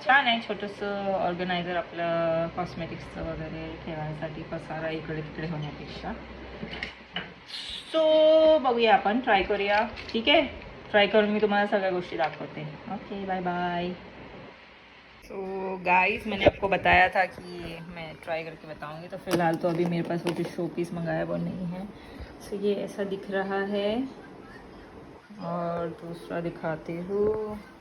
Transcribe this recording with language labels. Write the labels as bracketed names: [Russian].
[Marathi] छान आहे छोटंसं ऑर्गनायझर, आपलं कॉस्मेटिक्सचं वगैरे ठेवायसाठी, पसारा इकडे तिकडे होण्यापेक्षा। सो बघूया, आपण ट्राय करूया, ठीक है। ट्राय करून मी तुम्हाला सगळ्या गोष्टी दाखवते। [English] Okay, bye bye. [Hindi] So guys, मैंने आपको बताया था कि मैं ट्राई करके बताऊंगी, तो फिलहाल तो अभी मेरे पास वो जो शो पीस मंगाया वो नहीं है। सो ये ऐसा दिख रहा है, और दूसरा दिखाती हूँ।